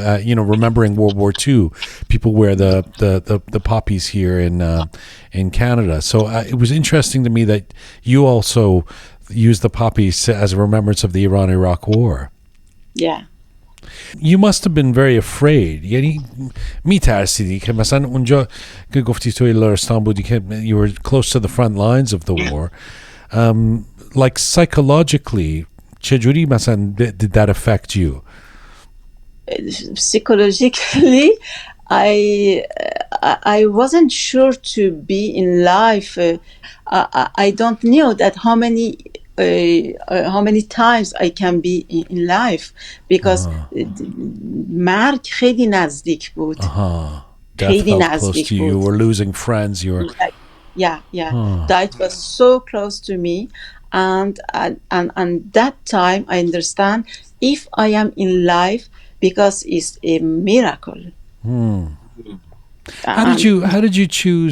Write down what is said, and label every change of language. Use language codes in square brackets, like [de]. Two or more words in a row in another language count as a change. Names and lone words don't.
[en] Remembering World War II, people wear the poppies here in Canada. So it was interesting to me that you also use the poppies as a remembrance of the Iran-Iraq War. Yeah. You must have been very afraid. [fa] یعنی میترسیدی که مثلا اونجا که گفتی توی لرستان بودی که [en] you were close to the front lines of the war. Like psychologically, [fa] چجوری مثلا [en] did that affect you? Psychologically, I wasn't sure to be in life. I don't know that how many times I can be in life, because [fa] مرگ خیلی نزدیک بود. [en] Death felt close to you. You were losing friends. You were That was so close to me, and that time I understand if I am in life, because it's a miracle. How did you choose?